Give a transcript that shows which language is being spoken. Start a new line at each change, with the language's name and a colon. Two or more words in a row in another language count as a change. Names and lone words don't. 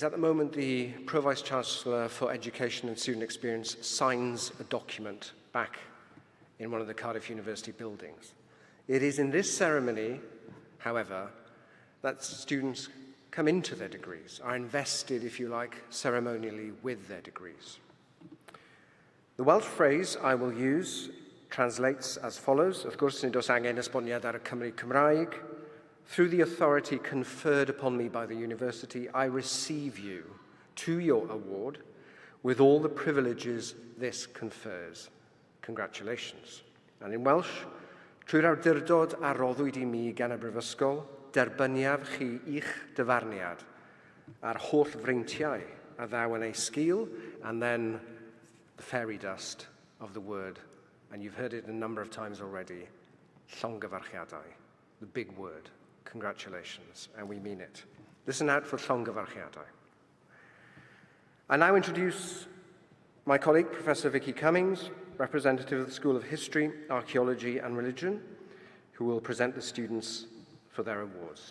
English: At the moment, the Pro-Vice-Chancellor for Education and Student Experience signs a document back in one of the Cardiff University buildings. It is in this ceremony, however, that students come into their degrees, are invested, if you like, ceremonially with their degrees. The Welsh phrase I will use translates as follows.
Welsh: Wrth gwrs, nid oes angen esboniad ar y Cymru Cymraeg.
English: Through the authority conferred upon me by the university, I receive you to your award with all the privileges this confers. Congratulations. And in Welsh,
Welsh: trwy'r awdurdod a roddwyd I mi gan y Brifysgol, derbyniaf chi i'ch dyfarniad a'r holl freintiau a ddaw yn ei sgil,
English: and then the fairy dust of the word, and you've heard it a number of times already, llongyfarchiadau, the big word. Congratulations, and we mean it. Listen out for llongyfarchiadau. I now introduce my colleague, Professor Vicky Cummings, representative of the School of History, Archaeology and Religion, who will present the students for their awards.